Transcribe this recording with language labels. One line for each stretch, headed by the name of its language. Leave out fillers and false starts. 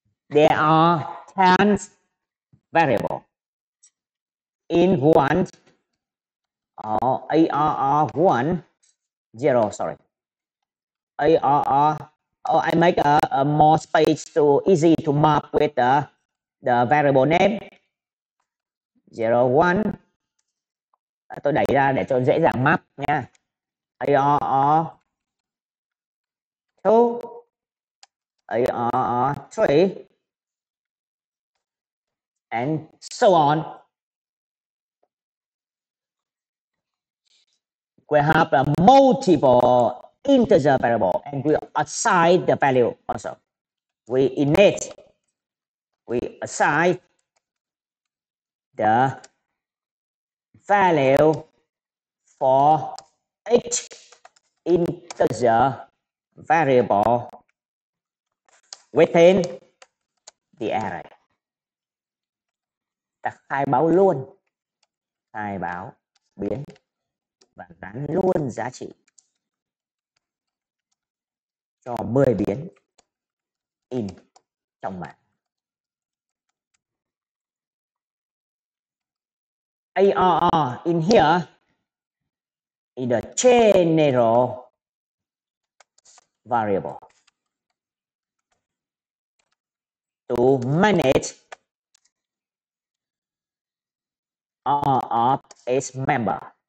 English: There are 10 variables in one or ARR1 0, sorry. ARR, I make a more space to easy to map with the variable name 0, 1.
Vietnamese: Tôi đẩy ra để cho dễ dàng map nha.
English: ARR 2, ARR 3, and so on. We have a multiple integer variable and we assign the value also. We assign the value for each integer variable within the array.
Vietnamese: Ta khai báo luôn, khai báo biến và gắn luôn giá trị cho 10 biến in trong mảng.
English: ARR in here is the general variable to manage all of its members.